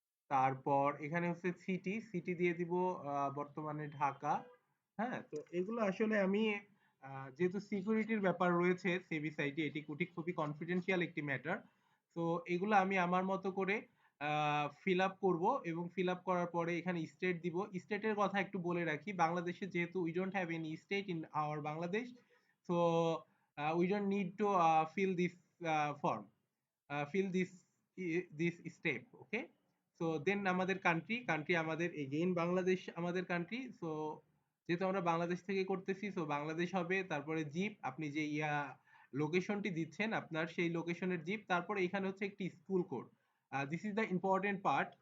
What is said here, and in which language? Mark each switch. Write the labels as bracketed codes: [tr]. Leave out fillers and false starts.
[bn] তারপর এখানে হচ্ছে সিটি দিয়ে দিব বর্তমানে ঢাকা। হ্যাঁ? তো এগুলো আসলে আমি যেহেতু সিকিউরিটির ব্যাপার রয়েছে সেভিস আইডি, এটি খুবই কনফিডেন্সিয়াল একটি ম্যাটার। তো এগুলো আমি আমার মতো করে ফিল আপ করবো এবং ফিল আপ করার পরে এখানে স্টেট দিব। স্টেটের কথা একটু বলে রাখি। বাংলাদেশে যেহেতু [en] we don't have any state in our Bangladesh, so we don't need to fill this form, fill this step, okay? [bn] So then আমাদের কান্ট্রি আমাদের এগেইন বাংলাদেশ আমাদের কান্ট্রি। সো যেহেতু আমরা বাংলাদেশ থেকে করতেছি, সো বাংলাদেশ হবে। তারপরে জিপ আপনি যে লোকেশনটি দিচ্ছেন আপনার সেই লোকেশনের জিপ। তারপরে এখানে হচ্ছে একটি school code. [en] This is the important part.